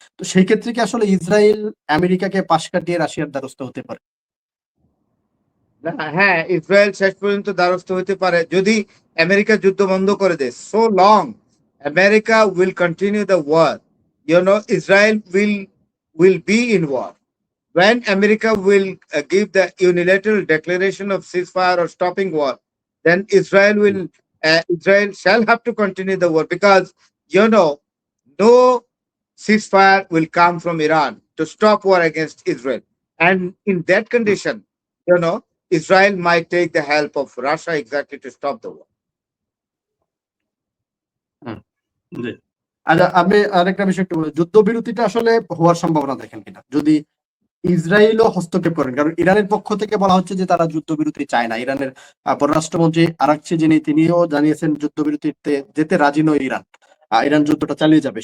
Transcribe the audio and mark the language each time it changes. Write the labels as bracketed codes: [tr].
[bn] তো সেই ক্ষেত্রে কি আসলে ইসরায়েল আমেরিকাকে পাশ কাটিয়ে রাশিয়ার দ্বারস্থ হতে পারে? হ্যাঁ, ইসরায়েল শেষ পর্যন্ত দ্বারস্থ হতে পারে যদি আমেরিকা যুদ্ধ বন্ধ করে দেয়। [en] So long America will continue the war, Israel will be in war. When America will give the unilateral declaration of ceasefire or stopping war, then Israel shall have to continue the war, because no ceasefire will come from Iran to stop war against Israel. And in that condition, Israel might take the help of Russia exactly to stop the war. [bn] জি। আচ্ছা, আপনি আরেকটা বিষয় একটু বলুন, যুদ্ধবিরতিটা আসলে হওয়ার সম্ভাবনা দেখেন কিনা যদি ইসরায়েলও হস্তক্ষেপ করেন? কারণ ইরানের পক্ষ থেকে বলা হচ্ছে যে তারা যুদ্ধবিরতি চায় না। ইরানের পররাষ্ট্রমন্ত্রী আরাকচি, তিনিও জানিয়েছেন যুদ্ধবিরতিতে যেতে রাজি নয় ইরান। ইরান যুদ্ধটা চালিয়ে যাবে।